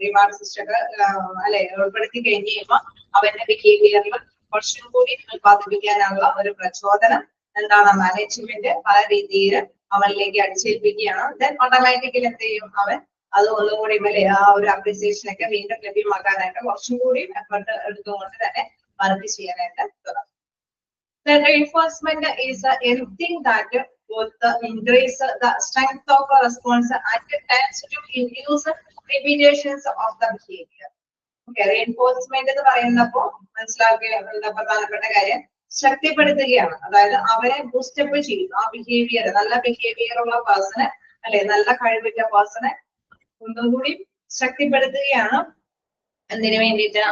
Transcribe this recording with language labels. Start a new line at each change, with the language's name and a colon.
Malayalam: Reward system അല്ലെ ഉൾപ്പെടുത്തി കഴിഞ്ഞ് കഴിയുമ്പോൾ അവന്റെ ബിഹേവിയറിൽ കുറച്ചും കൂടി ഉത്പാദിപ്പിക്കാനുള്ള ഒരു പ്രചോദനം എന്താണ് മാനേജ്മെന്റ് പല രീതിയിൽ അവനിലേക്ക് അടിച്ചേൽപ്പിക്കുകയാണ്. ദെൻ ഓട്ടോമാറ്റിക്കലി എന്ത് ചെയ്യും, അവൻ അത് ഒന്നുകൂടി ആ ഒരു അപ്രീസിയേഷൻ ഒക്കെ വീണ്ടും ലഭ്യമാക്കാനായിട്ട് കുറച്ചും കൂടി എഫർട്ട് എടുത്തുകൊണ്ട് തന്നെ വർക്ക് ചെയ്യാനായിട്ട് തുടങ്ങും.
English: Then reinforcement is anything that both increase the strength of a response and tends to induce repetitions of the behavior.
Malayalam: Okay, reinforcement എന്ന് പറയുന്നപ്പോ മനസ്സിലാക്കിയ പ്രധാനപ്പെട്ട കാര്യം ശക്തിപ്പെടുത്തുകയാണ്. അതായത് അവരെ ബൂസ്റ്റപ്പ് ചെയ്യും. ആ ബിഹേവിയർ, നല്ല ബിഹേവിയർ ഉള്ള പേഴ്സണെ അല്ലെ, നല്ല കഴിവുറ്റ പേഴ്സണെ ഒന്നും കൂടി ശക്തിപ്പെടുത്തുകയാണ്. എന്തിനു വേണ്ടിയിട്ട്?